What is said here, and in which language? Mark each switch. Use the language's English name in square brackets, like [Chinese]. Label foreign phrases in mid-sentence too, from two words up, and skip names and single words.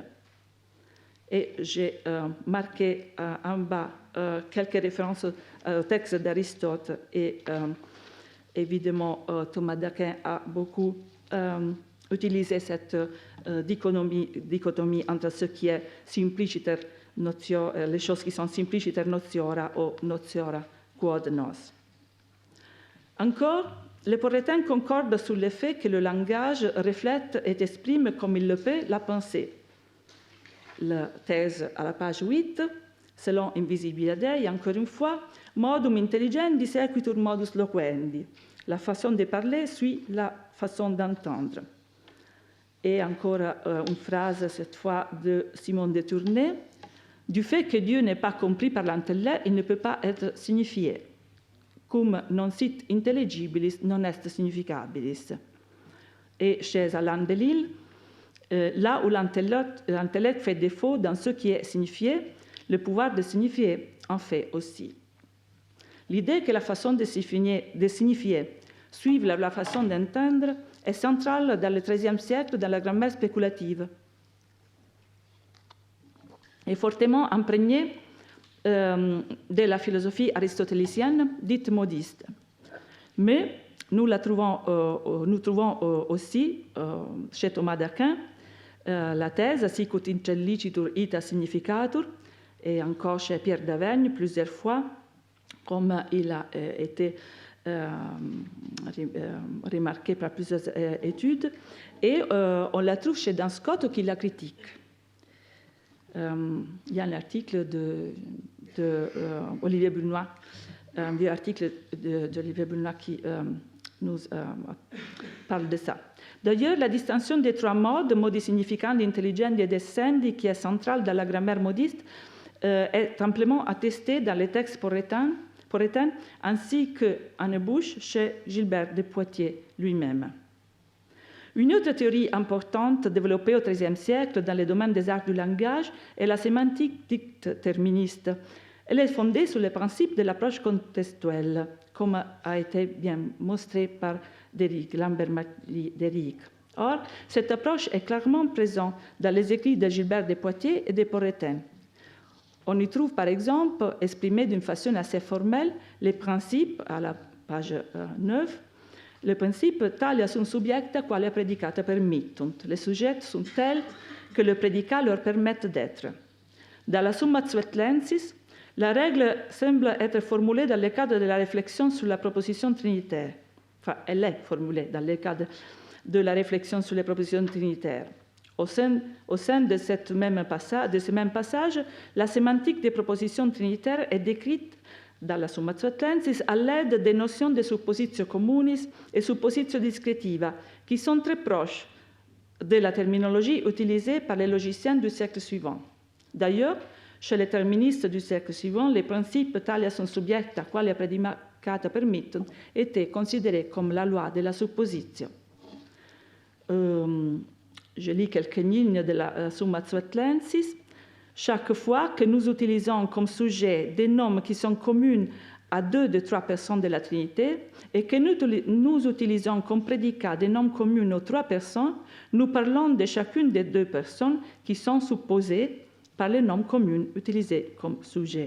[French] Et j'ai marqué en bas quelques références au texte d'Aristote, et évidemment, Thomas d'Aquin a beaucoup utilisé cette dichotomie entre ce qui est [Latin] simpliciter notio, [French] les choses qui sont [Latin] simpliciter notiora [French] ou [Latin] notiora quod nos. [French] Encore, les Porrétains concordent sur le fait que le langage reflète et exprime comme il le peut la pensée. La thèse à la page 8, selon Invisibilia Dei, encore une fois, [Latin] modum intelligendi sequitur modus loquendi. [French] La façon de parler suit la façon d'entendre. Et encore une phrase, cette fois de Simon de Tournai. Du fait que Dieu n'est pas compris par l'intellect, il ne peut pas être signifié. [Latin] Cum non sit intelligibilis non est significabilis. [French] Et chez Alain de Lille, là où l'intellect fait défaut dans ce qui est signifié, le pouvoir de signifier en fait aussi. L'idée que la façon de signifier suive la façon d'entendre est centrale dans le XIIIe siècle dans la grammaire spéculative et fortement imprégnée de la philosophie aristotélicienne dite modiste. Mais nous trouvons aussi chez Thomas d'Aquin la thèse [Latin] sicut intellicitur ita significatur, [French] et encore chez Pierre d'Aveigne plusieurs fois, comme il a été remarqué par plusieurs études, et on la trouve chez Dan Scott qui la critique. Il y a un article d'Olivier Brunois, un vieux article d'Olivier Brunois qui nous parle de ça. D'ailleurs, la distinction des trois modes, [Latin] modi significandi, intelligendi et descendi, [French] qui est centrale dans la grammaire modiste, est amplement attestée dans les textes porrétains, ainsi qu'en ébauche chez Gilbert de Poitiers lui-même. Une autre théorie importante développée au XIIIe siècle dans le domaine des arts du langage est la sémantique dite terministe. Elle est fondée sur le principe de l'approche contextuelle, comme a été bien montré par Lambert Déric. Or, cette approche est clairement présente dans les écrits de Gilbert de Poitiers et de Porrétain. On y trouve par exemple exprimé d'une façon assez formelle les principes, à la page 9, le principe [Latin] talia sunt subjecta qualia predicata permittunt. [French] Les sujets sont tels que le prédicat leur permette d'être. Dans la Summa Suetlensis, la règle semble être formulée dans le cadre de la réflexion sur la proposition trinitaire. Enfin, elle est formulée dans le cadre de la réflexion sur les propositions trinitaires. Au sein de ce même passage, la sémantique des propositions trinitaires est décrite dans la Summa Suetlensis à l'aide des notions de [Latin] suppositio communis [French] et [Latin] suppositio discretiva, [French] qui sont très proches de la terminologie utilisée par les logiciens du siècle suivant. D'ailleurs, chez les terministes du siècle suivant, les principes [Latin] talia sunt subjecta qualia predicata permittunt [French] étaient considérés comme la loi de la suppositio. Je lis quelques lignes de la Summa Suetlensis. Chaque fois que nous utilisons comme sujet des noms qui sont communs à 2 des 3 personnes de la Trinité et que nous utilisons comme prédicat des noms communs aux 3 personnes, nous parlons de chacune des 2 personnes qui sont supposées par les noms communs utilisés comme sujet.